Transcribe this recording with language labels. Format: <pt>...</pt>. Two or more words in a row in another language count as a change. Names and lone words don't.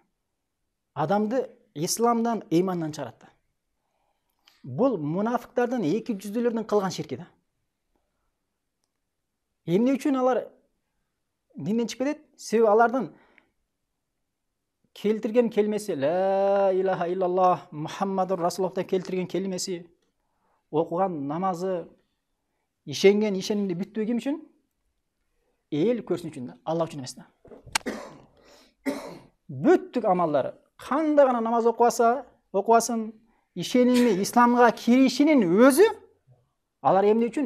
<ky>Адамды исламдан, ыймандан чыгарат да. Бул мунафыктардын, эки жүздүүлөрдүн кылган ширки да. Эмне үчүн алар динден чыгып кетет? Себеби алардын келтирген келмеси</ky> <ar>لا إله إلا الله</ar> <ky>Мухаммадур Расулуллахтан келтирген келмеси, окуган намазы, ишенген ишенимди бүттүгү ким үчүн? Эл көрсүн үчүн да, Алла үчүн эмес да. Бүттүк амалдары, кандай гана намаз окубасын, ишеними исламга киришинин өзү алар эмне үчүн?</ky>